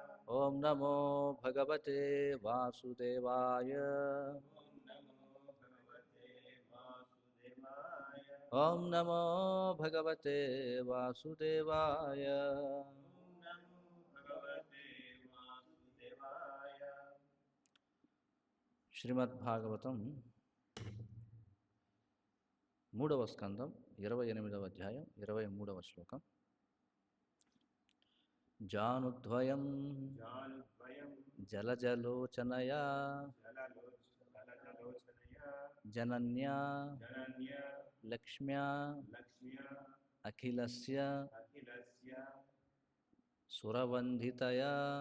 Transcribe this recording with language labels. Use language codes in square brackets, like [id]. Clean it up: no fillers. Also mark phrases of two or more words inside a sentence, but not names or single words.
[sa] ओम नमो भगवते वासुदेवाय। ओम नमो भगवते वासुदेवाय। [te] శ్రీమద్భాగవతం మూడవ స్కందం 28వ అధ్యాయం 23వ శ్లోకం. [sa] జానుద్వయం జలజలోచనయా జనన్యా లక్ష్మ్యా అఖిలస్య సురవందితయా